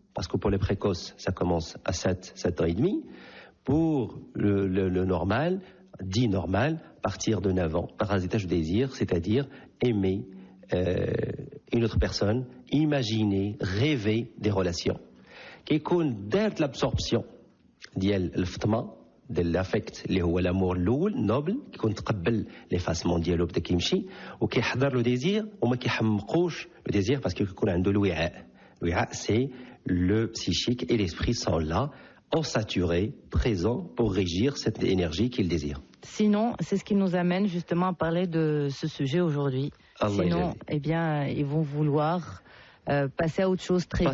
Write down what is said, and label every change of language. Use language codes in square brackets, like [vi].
[fr] parce que pour les précoces, ça commence à 7 ans et demi. Pour le normal, dit normal, à partir de 9 ans, parasitage du désir, c'est-à-dire aimer une autre personne, imaginer, rêver des relations. [ar] كيكون دارت l'absorption ديال الفطمة ديال l'afect اللي هو l'amour الأول نوبل كيكون تقبل l'effacement ديالو بدا كيمشي وكيحضر لو ديزير وما كيحمقوش لو ديزير باسكو كيكون عنده الوعاء. [fr] الوعاء c'est le psychique et l'esprit sont là saturé, présent pour régir cette énergie qu'il désire. Sinon, c'est ce qui nous amène justement à parler de ce sujet aujourd'hui. Sinon, eh bien, ils vont vouloir passer à autre chose très vite.